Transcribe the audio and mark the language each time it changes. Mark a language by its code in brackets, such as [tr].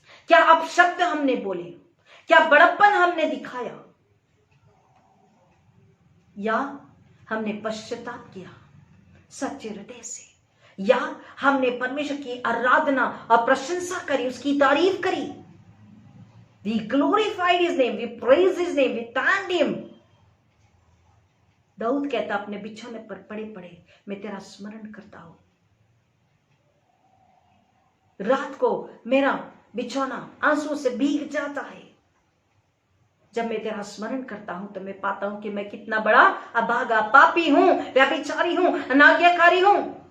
[hi] क्या अपशब्द हमने बोले, क्या बड़प्पन हमने दिखाया, या हमने पश्चाताप किया सच्चे हृदय से, या हमने परमेश्वर की आराधना और प्रशंसा करी, उसकी तारीफ करी। [en] We glorified his name, we praised his name, we thanked him. [hi] Dawood कहता अपने बिछौने पर पड़े पड़े मैं तेरा स्मरण करता हूं। रात को मेरा बिछौना आंसू से भीग जाता है। जब मैं तेरा स्मरण करता हूं तो मैं पाता हूं कि मैं कितना बड़ा अभागा, पापी हूं, व्यभिचारी हूं, अनाज्ञाकारी हूं।